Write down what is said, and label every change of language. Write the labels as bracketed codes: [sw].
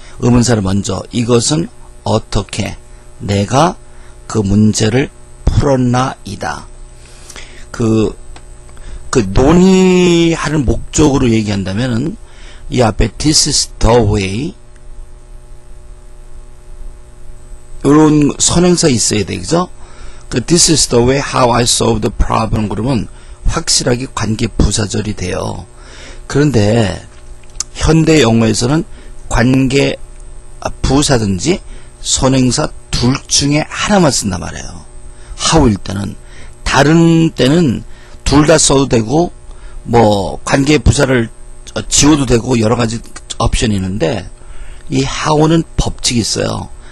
[ko] 의문사를 먼저 이것은 어떻게 내가 그 문제를 풀었나이다. 그 논의하는 목적으로 얘기한다면은 이 앞에 [en] this is the way [ko] 이런 선행사 있어야 되겠죠? [en] 그 this is the way how I solve the problem [ko] 그러면 확실하게 관계 부사절이 돼요. 그런데 현대 영어에서는 관계 부사든지 선행사 둘 중에 하나만 쓴단 말이에요. how일 때는. 다른 때는 둘 다 써도 되고 뭐 관계 부사를 지워도 되고 여러 가지 옵션이 있는데 이 how는 법칙이 있어요.